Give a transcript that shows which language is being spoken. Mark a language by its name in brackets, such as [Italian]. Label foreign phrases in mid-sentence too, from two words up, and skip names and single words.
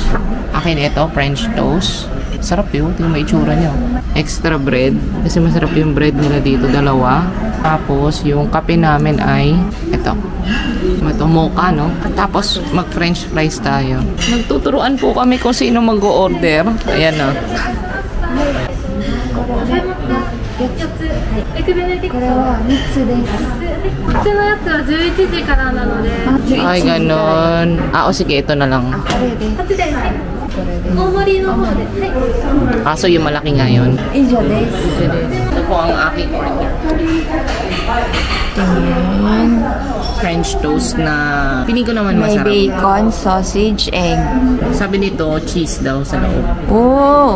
[Filipino] Akin ito, [English] French toast. [Filipino] Sarap yun. Tingnan mo itsura niya. [English] Extra bread. [Filipino] Kasi masarap yung bread nila dito. Dalawa. Tapos, yung kape namin ay ito. Ito, mocha, no? Tapos, mag- [English] french fries [Filipino] tayo. Nagtuturuan po kami kung sino mag-o-order. Ayan, no? [Japanese] これは3つです。普通のやつは11時からなので。 [Filipino] Ay, ganon. O sige, ito na lang. [Japanese] これです。大盛りの方で。 [Filipino] Kaso yung malaki nga yun. [Japanese] 以上です。 [Filipino] Ito po ang aking order. [English] French toast [Filipino] na piling ko naman May masarap. [English] bacon, sausage, egg. [Filipino] Sabi nito, cheese daw sa loob. Oh!